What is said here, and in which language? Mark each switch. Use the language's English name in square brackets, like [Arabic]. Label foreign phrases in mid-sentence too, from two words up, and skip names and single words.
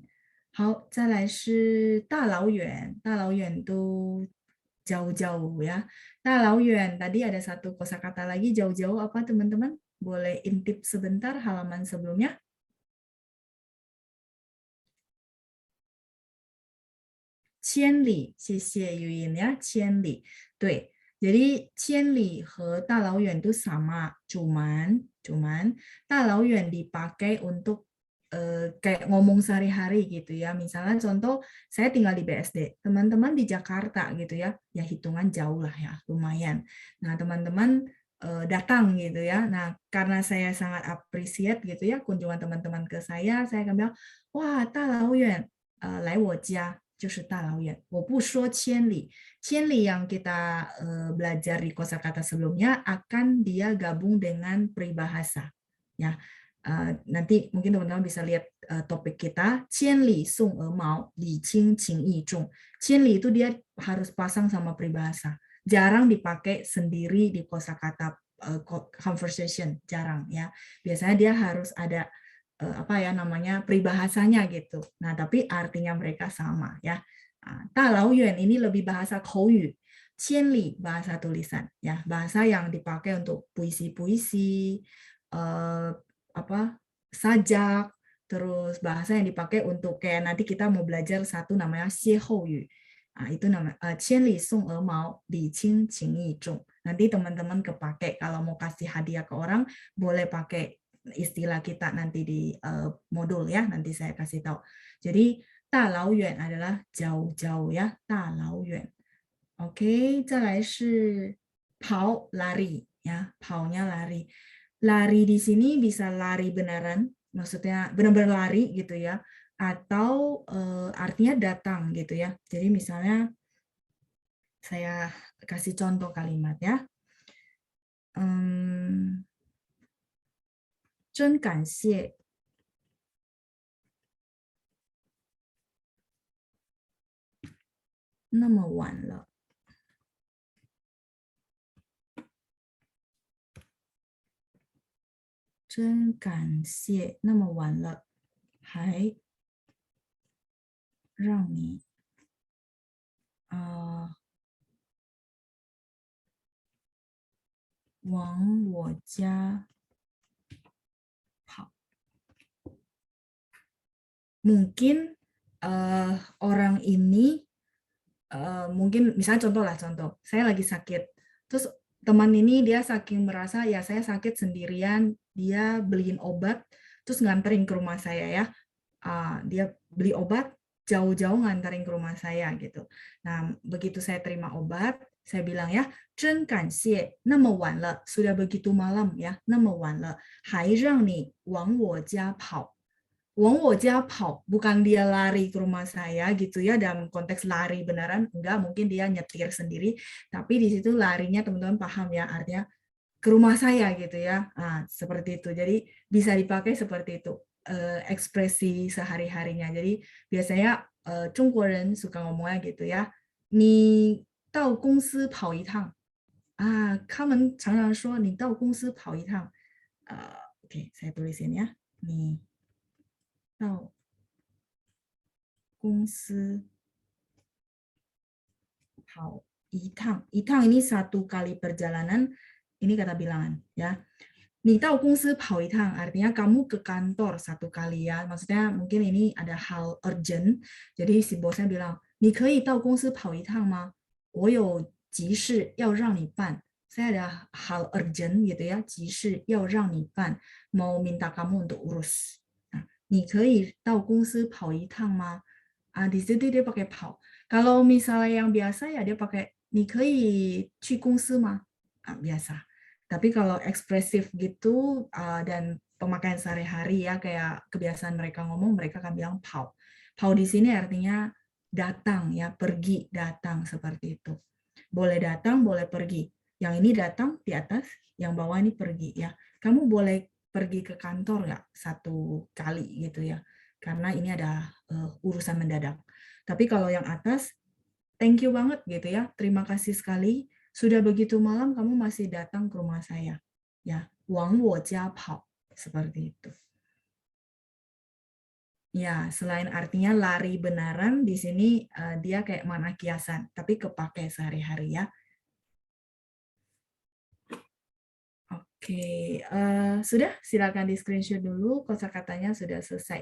[Chinese] 好，再来是大老远，大老远都 [Indonesian] jauh-jauh ya. 大老远 tadi ada satu kosakata lagi jauh-jauh apa teman-teman? Boleh intip sebentar halaman sebelumnya? [Chinese] 千里，谢谢 Yuyin ya, 千里. [Indonesian] 对, jadi [Chinese] 千里和大老远 [Indonesian] itu sama, cuman 大老远 dipakai untuk kayak ngomong sehari-hari gitu ya. Misalnya contoh saya tinggal di BSD, teman-teman di Jakarta gitu ya, ya hitungan jauh lah ya, lumayan. Nah teman-teman datang gitu ya. Nah karena saya sangat appreciate gitu ya kunjungan teman-teman ke saya akan bilang, wah [Chinese] 大老远来我家 就是大老远. 我不说千里. [Indonesian] 千里 yang kita belajar di kosakata sebelumnya akan dia gabung dengan peribahasa. Ya. Nanti mungkin teman-teman bisa lihat topik kita. [Chinese] 千里送鹅毛, 礼轻情意重. [Indonesian] 千里 itu dia harus pasang sama peribahasa. Jarang dipakai sendiri di kosakata conversation, jarang ya. Biasanya dia harus ada apa ya namanya peribahasanya gitu. Nah, tapi artinya mereka sama ya. 大老远 ini lebih bahasa 口语. 千里 bahasa tulisan ya, bahasa yang dipakai untuk puisi-puisi, apa sajak, terus bahasa yang dipakai untuk kayak nanti kita mau belajar satu namanya 歇后语. Itu nama [Chinese] 千里送鹅毛, 礼轻情意重. [Indonesian] Nanti teman-teman kepake kalau mau kasih hadiah ke orang boleh pakai istilah kita nanti di modul ya, nanti saya kasih tahu. Jadi 大老远 adalah jauh-jauh ya, [Chinese] 大老远. [Indonesian] Oke, [Chinese] 再来是跑 [Indonesian] lari ya, 跑nya lari. Lari di sini bisa lari beneran, maksudnya benar-benar lari gitu ya, atau artinya datang gitu ya. Jadi misalnya saya kasih contoh kalimat ya. [Chinese] 真感谢 那么晚了. 真感谢那么晚了还让你往我家跑. [Indonesian] Mungkin orang ini mungkin misalnya contoh, saya lagi sakit, terus teman ini dia saking merasa ya saya sakit sendirian, dia beliin obat, terus nganterin ke rumah saya ya, dia beli obat jauh-jauh nganterin ke rumah saya gitu. Nah begitu saya terima obat, saya bilang ya, [Chinese] 真感谢那么晚了, [Indonesian] sudah begitu malam ya, [Chinese] 那么晚了还让你往我家跑. 往我家跑, [Indonesian] bukan dia lari ke rumah saya gitu ya, dalam konteks lari beneran, enggak, mungkin dia nyetir sendiri, tapi di situ larinya teman-teman paham ya, artinya ke rumah saya gitu ya, seperti itu. Jadi bisa dipakai seperti itu, ekspresi sehari-harinya. Jadi biasanya Jungguoren suka ngomongnya gitu ya, [Chinese] 你到公司跑一趟, 他们常常说你到公司跑一趟. [Indonesian] Oke, saya tulisin ya, [Chinese] 你到公司跑一趟. [Indonesian] 一趟 ini satu kali perjalanan, ini kata bilangan ya. [Chinese] 你到公司跑一趟 [Indonesian] artinya kamu ke kantor satu kali ya. Maksudnya mungkin ini ada hal urgent. Jadi si bosnya bilang, [Chinese] 你可以到公司跑一趟吗? 我有急事要让你办. [Indonesian] Saya ada hal urgent gitu ya, [Chinese] 急事要让你办, [Indonesian] mau minta kamu untuk urus. [Chinese] 你可以到公司跑一趟吗? [Indonesian] Di situ dia pakai 跑. Kalau misalnya yang biasa ya dia pakai [Chinese] 你可以去公司吗? [Indonesian] Biasa. Tapi kalau ekspresif gitu dan pemakaian sehari-hari ya kayak kebiasaan mereka ngomong, mereka akan bilang 跑. 跑 di sini artinya datang ya, pergi, datang seperti itu. Boleh datang, boleh pergi. Yang ini datang di atas, yang bawah ini pergi ya. Kamu boleh pergi ke kantor nggak 1 kali gitu ya, karena ini ada urusan mendadak. Tapi kalau yang atas, [English] thank you [Indonesian] banget gitu ya, terima kasih sekali. Sudah begitu malam kamu masih datang ke rumah saya. Ya, [Chinese] 往我家跑, [Indonesian] seperti itu. Ya, selain artinya lari benaran, di sini dia kayak mana kiasan, tapi kepake sehari-hari ya. Oke, sudah silakan di screenshot dulu, kosakatanya sudah selesai.